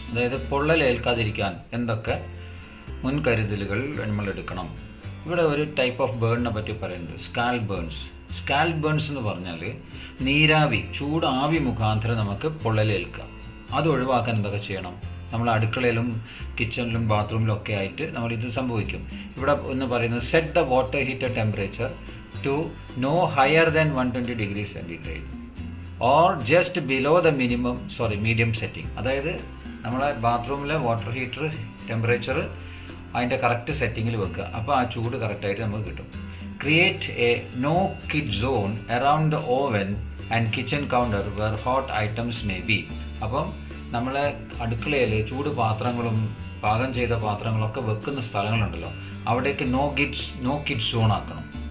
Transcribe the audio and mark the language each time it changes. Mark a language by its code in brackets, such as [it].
[ml] അതായത് പൊള്ളൽ ഏൽക്കാതിരിക്കാൻ എന്തൊക്കെ മുൻകരുതലുകൾ നമ്മൾ എടുക്കണം? ഇവിടെ ഒരു ടൈപ്പ് ഓഫ് ബേണിനെ പറ്റി പറയുന്നുണ്ട്, സ്കാൽപ് ബേൺസ്. സ്കാൽപ് ബേൺസ് എന്ന് പറഞ്ഞാൽ നീരാവി, ചൂടാവി മുഖാന്തരം നമുക്ക് പൊള്ളലേൽക്കാം. അത് ഒഴിവാക്കാൻ എന്തൊക്കെ ചെയ്യണം? നമ്മൾ അടുക്കളയിലും കിച്ചണിലും ബാത്റൂമിലും ഒക്കെ ആയിട്ട് നമ്മളിത് സംഭവിക്കും. ഇവിടെ ഒന്ന് പറയുന്നത് [en] Set the water heater temperature to no higher than 120 degrees centigrade or just below the medium setting. [ml] അതായത് നമ്മളെ ബാത്റൂമിലെ വാട്ടർ ഹീറ്റർ ടെമ്പറേച്ചർ അതിൻ്റെ കറക്റ്റ് സെറ്റിങ്ങിൽ വെക്കുക. അപ്പോൾ ആ ചൂട് കറക്റ്റായിട്ട് നമുക്ക് കിട്ടും. [en] Create a no kid zone around the oven and kitchen counter where hot items may be. [ml] അപ്പം നമ്മളെ അടുക്കളയിൽ ചൂട് പാത്രങ്ങളും പാകം ചെയ്ത പാത്രങ്ങളൊക്കെ വെക്കുന്ന സ്ഥലങ്ങളുണ്ടല്ലോ, അവിടേക്ക് നോ കിഡ് സോൺ ആക്കണം.